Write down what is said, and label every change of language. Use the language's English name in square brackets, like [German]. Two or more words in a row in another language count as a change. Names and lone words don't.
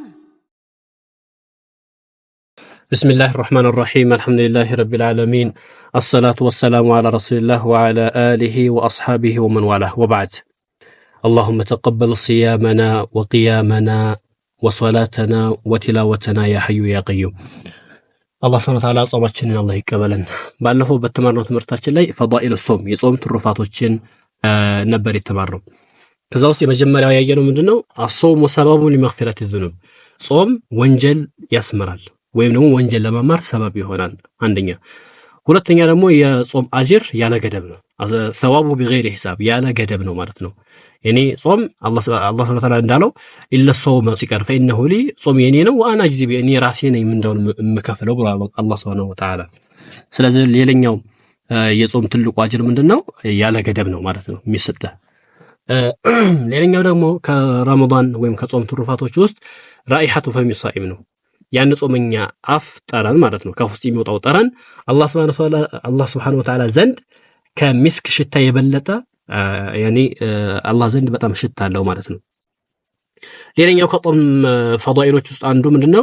[Arabic] بسم الله الرحمن الرحيم الحمد لله رب العالمين الصلاة والسلام على رسول الله وعلى آله وأصحابه ومن والاه وبعد. اللهم تقبل صيامنا وقيامنا وصلاتنا وتلاوتنا يا حي يا قيوم. الله سبحانه وتعالى [Amharic] ጾማችንን الله ይቀበለን። ባለፈው በተማርነው ትምህርታችን ላይ ፈዳኢል ጾም የጾም ትሩፋቶችን ነበር የተማርነው። ከዛ ውስጥ የመጀመሪያው ያየነው ምንድነው? [Arabic] الصوم سبب لمغفرة الذنوب [Amharic] ጾም ወንጀል ያስምራል ወይም ደግሞ ወንጀል ለመማር ሰበብ ይሆናል አንደኛ። ሁለተኛ ደግሞ የጾም አጅር ያለ ገደብ ነው። [Arabic] ثوابه بغير حساب [Amharic] ያለ ገደብ ነው ማለት ነው። እኔ ጾም አላህ [Arabic] سبحانه وتعالى [Amharic] እንዳለው [Arabic] إلا الصوم [Amharic] ሲቀር [Arabic] فإنه لي [Amharic] ጾም የኔ ነው [Arabic] وانا اجزي [Amharic] እኔ ራሴ ነኝ ምንዳው የምከፍለው ብሏል አላህ [Arabic] سبحانه وتعالى። [Amharic] ስለዚህ ሌላኛው የጾም ትልቁ አጅር ምንድነው? ያለ ገደብ ነው ማለት ነው የሚሰጠው። ሌላኛው ደግሞ ከረመዳን ወይም ከጾም ትሩፋቶች ውስጥ [Arabic] رائحة فم الصائم [Amharic] ነው። ያን ጾመኛ አፍ ጠረን ማለት ነው ከውስጥ የሚወጣው ጠረን አላህ [Arabic] سبحانه وتعالى [Amharic] ዘንድ ከሚስክ ሽታ የበለጠ አላህ ዘንድ በጣም ሽታ አለው ማለት ነው። ሌላኛው ከጾም ፈዳኢሎች ውስጥ አንዱ ምንድነው?